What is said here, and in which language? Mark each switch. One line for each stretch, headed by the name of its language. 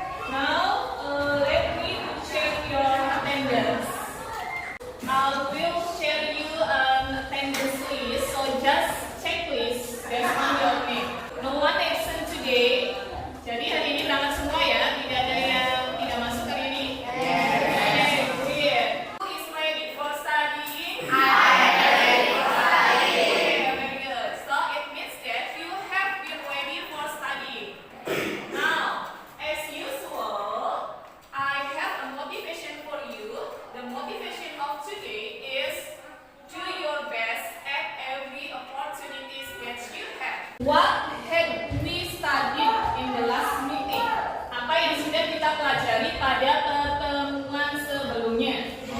English: Now, let me check your attendance. I will share you an attendance list, so just check list based on your name. No one absent today.
Indonesian: Jadi hari ini berangkat semua ya, tidak ada yang tidak masuk hari ini.
English: Okay, good. Who is ready for studying? I am ready for studying. Okay, very good. So it means that you have been ready for studying. Now, as usual, I have a motivation for you. The motivation of today is do your best at every opportunities that you have. What had we studied in the last meeting?
Indonesian: Apa yang sudah kita pelajari pada pertemuan sebelumnya?